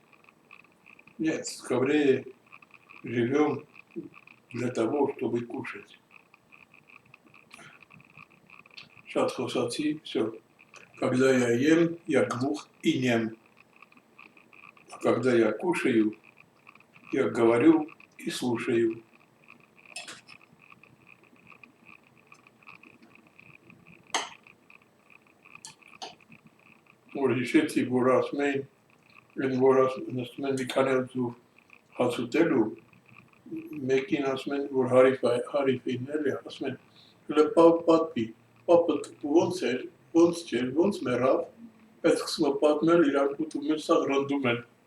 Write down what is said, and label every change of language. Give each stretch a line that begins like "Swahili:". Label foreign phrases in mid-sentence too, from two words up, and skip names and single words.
Russian: Нет, скорее живем для того, чтобы кушать. Сейчас хосаци, все. Когда я ем, я глух и нем. А когда я кушаю, я говорю и слушаю.
Armenian: Որ հիշեցի, որ ասում էին, որ նստում են մի քանի ձուր հաց ուտելու, մեկին ասում են, որ հարիֆին էլի, ասում են, հələ պատմի, պապը ոնց էր, ոնց չէր, ոնց մեռավ, բայց սկսում է պատմել, իրանք ուտում են, սա ռնդում են։